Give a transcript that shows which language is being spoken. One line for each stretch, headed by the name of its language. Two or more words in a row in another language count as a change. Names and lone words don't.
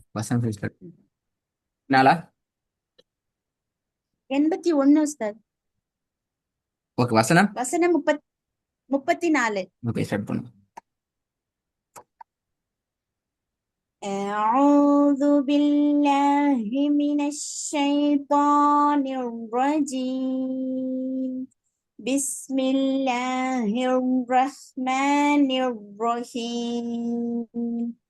Tamil: வசனம் finish பண்ணு. நாளா? 81 உஸ்தாத். ஓகே, வசனம் வசனம் 34. ஓகே, ஸ்டார்ட் பண்ணு.
Arabic: أعوذ بالله من الشيطان الرجيم. بسم الله الرحمن الرحيم.